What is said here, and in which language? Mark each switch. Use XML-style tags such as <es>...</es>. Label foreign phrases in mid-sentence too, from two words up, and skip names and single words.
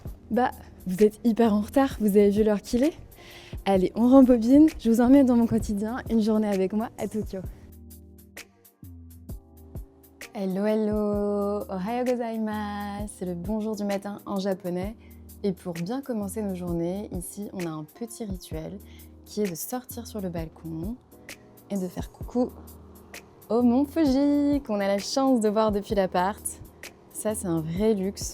<fr>Bah, vous êtes hyper en retard, vous avez vu l'heure qu'il est? Allez, on rembobine, je vous emmène dans mon quotidien, une journée avec moi à Tokyo.</fr> <en>Hello, hello,</en> <ja>おはようございます,</ja> <fr>c'est le bonjour du matin en japonais. Et pour bien commencer nos journées, ici, on a un petit rituel qui est de sortir sur le balcon et de faire coucou au mont Fuji, qu'on a la chance de voir depuis l'appart. Ça, c'est un vrai luxe.</fr>